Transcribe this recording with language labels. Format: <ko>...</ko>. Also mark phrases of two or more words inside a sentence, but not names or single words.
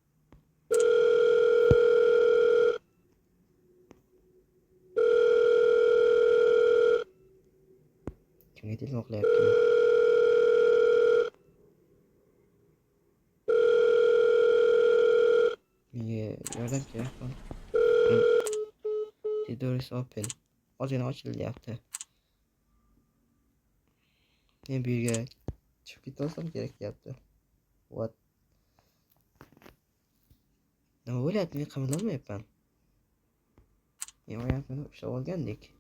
<uz>Kimga telefon qilyapti? Menga yordam kerak.</uz> <en>The door is open.</en> <uz>Ozgina ochildi deyapti. Men bu yerga chiqib ketolsam kerak deyapti. What? Nima bo'lyapti? Men qimirlamayapman. Men oyog'imni ushlab olgandek.</uz>